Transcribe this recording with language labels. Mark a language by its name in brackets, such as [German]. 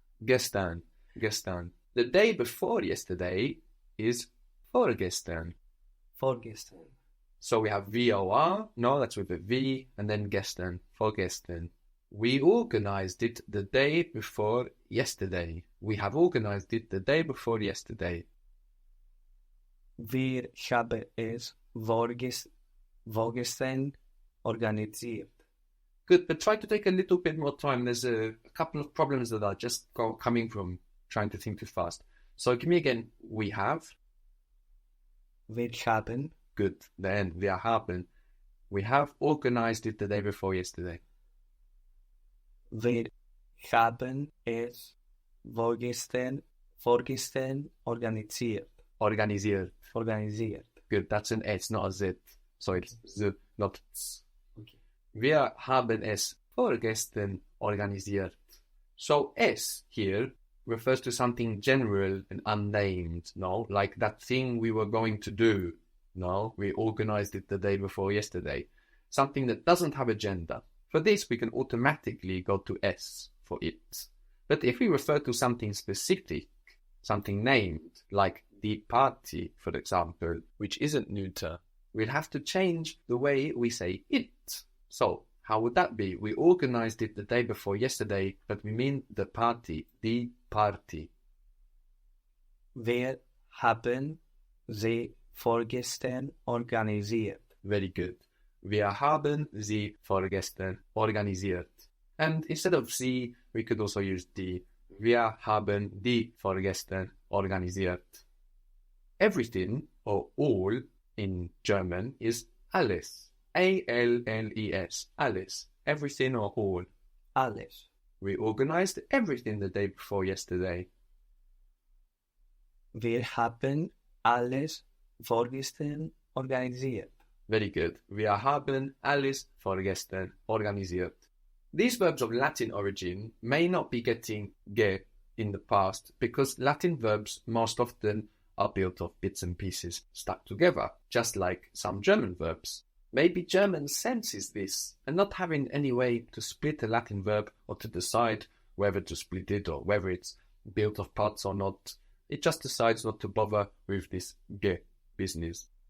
[German] Gestern. Gestern. [English] The day before yesterday is vorgestern. [German] Vorgestern. [English] So we have VOR, no, that's with a V, and then gestern, vorgestern. We organized it the day before yesterday. We have organized it the day before yesterday. [German] Wir haben es vorgestern organisiert. [English] Good, but try to take a little bit more time. There's a couple of problems that are just coming from trying to think too fast. So give me again, we have. [German] Wir haben. [English] Good, then [German] wir haben. [English] We have organized it the day before yesterday. [German] Wir haben es vorgestern organisiert. Organisiert. Organisiert. [English] Good, that's an S, not a Z. So it's Z, not Z. Okay. [German] Wir haben es vorgestern organisiert. [English] So S here refers to something general and unnamed, no? Like that thing we were going to do, no? We organized it the day before yesterday. Something that doesn't have a gender. For this, we can automatically go to S for it. But if we refer to something specific, something named, like the party, for example, which isn't neuter, we'll have to change the way we say it. So, how would that be? We organized it the day before yesterday, but we mean the party, the party. [German] Wir haben sie vorgestern organisiert. [English] Very good. [German] Wir haben sie vorgestern organisiert. [English] And instead of sie, we could also use die. [German] Wir haben die vorgestern organisiert. [English] Everything, or all, in German is alles. A-L-L-E-S. Alles. Everything or all. [German] Alles. [English] We organized everything the day before yesterday. [German] Wir haben alles vorgestern organisiert. [English] Very good. [German] Wir haben alles vorgestern organisiert. [English] These verbs of Latin origin may not be getting ge in the past because Latin verbs most often are built of bits and pieces stuck together, just like some German verbs. Maybe German senses this, and not having any way to split a Latin verb or to decide whether to split it or whether it's built of parts or not, it just decides not to bother with this ge business.